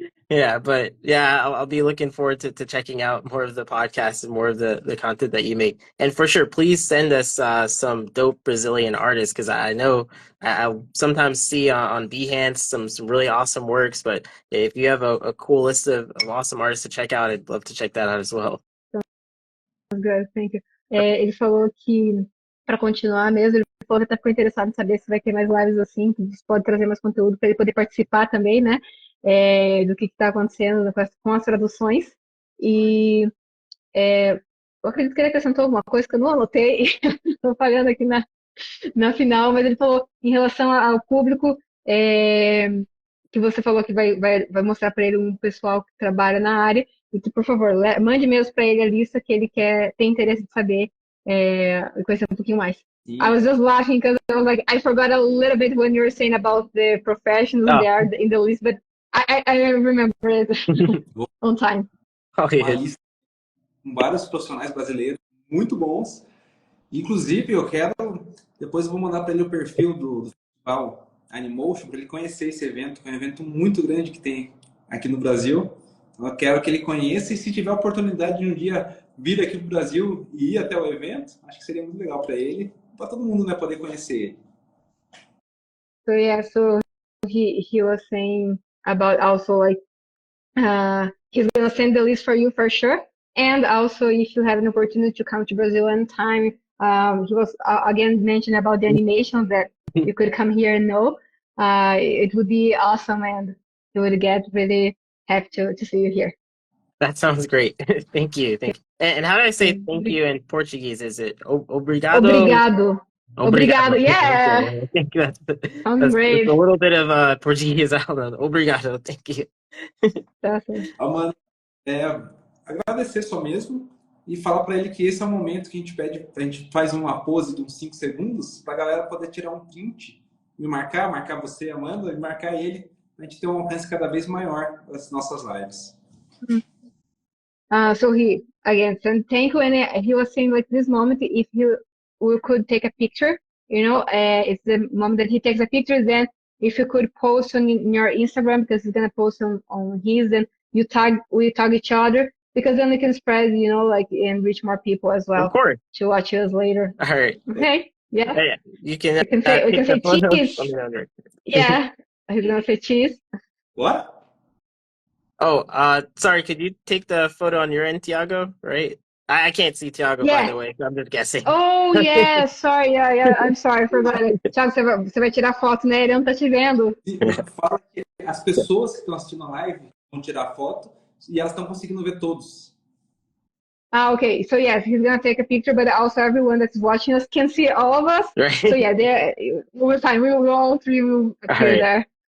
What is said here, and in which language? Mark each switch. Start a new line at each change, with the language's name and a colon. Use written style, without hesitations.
English: Yeah, but yeah, I'll be looking forward to checking out more of the podcasts and more of the content that you make. And for sure, please send us some dope Brazilian artists, because I know I sometimes see on Behance some really awesome works. But if you have a cool list of awesome artists to check out, I'd love to check that out as well. Good, thank you.
Portuguese: Ele falou que, para continuar mesmo, ele falou que até ficou interessado em saber se vai ter mais lives assim, que você pode trazer mais conteúdo para ele poder participar também, né? Do que está acontecendo com as traduções. E eu acredito que ele acrescentou alguma coisa que eu não anotei, estou falhando aqui na final, mas ele falou em relação ao público, que você falou que vai mostrar para ele um pessoal que trabalha na área, e que, por favor, mande mesmo para ele a lista que ele tem interesse de saber e conhecer um pouquinho mais.
English: I was just laughing because I was like, I forgot a little bit when you were saying about the professionals they are in the list, but I remember it on time.
Portuguese: Uma lista com vários profissionais brasileiros muito bons. Inclusive, depois eu vou mandar para ele o perfil do festival Animotion, para ele conhecer esse evento, que é um evento muito grande que tem aqui no Brasil. Então, eu quero que ele conheça, e se tiver a oportunidade de um dia vir aqui para o Brasil e ir até o evento, acho que seria muito legal para ele, para todo mundo, né, poder conhecer ele.
English: So yeah, so he was saying about also like he's gonna send the list for you for sure, and also if you have an opportunity to come to Brazil anytime, he was again mentioning about the animation that you could come here and know. It would be awesome, and we would get really happy to see you here. That sounds great. Thank you. Thank you. And how do I say thank you in Portuguese? Is it obrigado?
Portuguese: Obrigado. Obrigado.
English: Obrigado. Yeah. Okay. I think Sounds that's great. a little bit of Portuguese. I don't know. Obrigado. Thank you. Awesome.
Portuguese: Amanda, agradecer só mesmo e falar para ele que esse é o momento que a gente faz uma pose de uns 5 segundos para a galera poder tirar um print, me marcar você, Amanda, e marcar ele, a gente ter um alcance cada vez maior das nossas lives.
English: So he again said thank you, and he was saying like this moment, if we could take a picture, it's the moment that he takes a picture. Then if you could post on your Instagram, because he's gonna post on his, and we tag each other, because then we can spread, and reach more people as well. Of course. To watch us later. All right. Okay. Yeah. Yeah. You can say cheese. Yeah. He's gonna say cheese. What? Oh, sorry. Could you take the photo on your end, Tiago? Right? I can't see Tiago, by the way. So I'm just guessing. Oh, yeah. Sorry. Yeah. I'm sorry. I forgot it.
Portuguese: Tiago, você vai tirar foto, né? Ele não tá te vendo. Fala que as pessoas que estão assistindo a live vão tirar foto e elas estão conseguindo ver todos.
English: Okay. So yes, he's gonna take a picture, but also everyone that's watching us can see all of us. Right. So yeah, over time we will all three will appear there.